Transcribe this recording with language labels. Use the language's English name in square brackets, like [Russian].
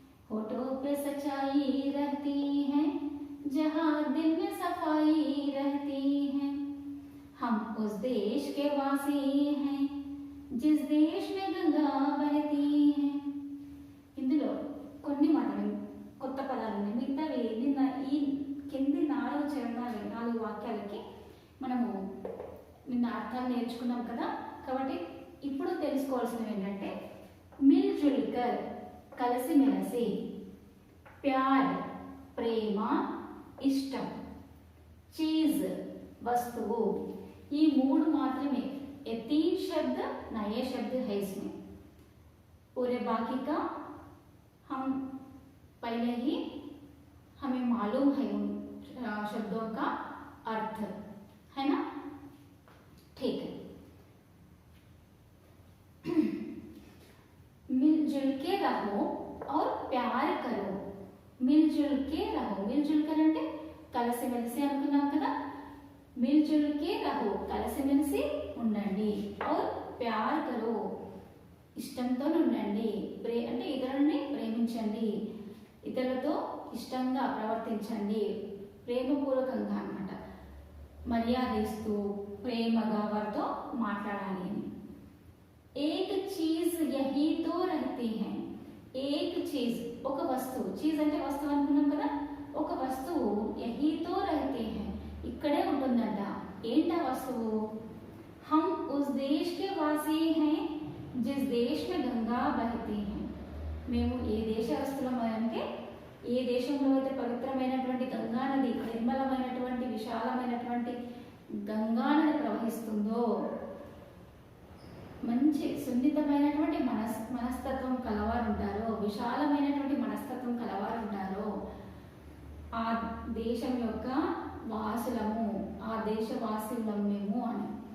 [Hindi] होठों पे सच्चाई रहती है, जहाँ दिल में सफाई रहती है, हम उस देश के वासी हैं जिस देश में गंगा बहती है. [Telugu] ఇందులో కొన్ని మాటలు కొత్త పదాలు ఉన్నాయి. మిగతావి నిన్న ఈ కింది 4 చరణాలు 4 వాక్యాలకి మనము నిన్న అర్థాలు నేర్చుకున్నాం కదా. కాబట్టి ఇప్పుడు తెలుసుకోవాల్సినవి ఏంటంటే మిల్జుల్కర్ కలిసిమెలిసి, ప్యార్ ప్రేమ ఇష్టం, [Hindi] चीज वस्तु, ये 3 मात्रमे. ये 3 शब्द नए शब्द है इसमें. पूरे बाकी का हम पहले ही हमें मालूम है उन शब्दों का अर्थ, है ना. ठीक है. मिलजुल के रहो और प्यार करो. मिलजुल के रहो, मिलजुल कर [Telugu] అంటే కలిసిమెలిసి అనుకున్నాం కదా. మిల్జుల్ కే రహో కలిసిమెలిసి ఉండండి, [Hindi] और प्यार करो [Telugu] ఇష్టంతో ఉండండి, అంటే ఇతరులని ప్రేమించండి, ఇతరులతో ఇష్టంగా ప్రవర్తించండి, ప్రేమపూర్వకంగా అన్నమాట, మర్యాద ఇస్తూ ప్రేమగా వారితో మాట్లాడాలి అని. [Hindi] एक चीज यही तो रहती है. एक चीज [Telugu] ఒక వస్తువు, చీజ్ అంటే వస్తువు అనుకున్నాం కదా. ఒక వస్తువు యహీతో [Hindi] रहती है [Telugu] ఇక్కడే ఉంటుందంట. ఏంటా వస్తువు? [Hindi] हम उस देश के वासी हैं जिस देश में गंगा बहती है. [Telugu] మేము ఏ దేశస్తులం అంటే ఏ దేశంలో అయితే పవిత్రమైనటువంటి గంగా నది, నిర్మలమైనటువంటి విశాలమైనటువంటి గంగా నది ప్రవహిస్తుందో, మంచి సున్నితమైనటువంటి మనస్తత్వం కలవారు ఉంటారో, విశాలమైనటువంటి మనస్తత్వం కలవారు ఉంటారో, ఆ దేశం యొక్క వాసులము, ఆ దేశవాసులము మేము అని.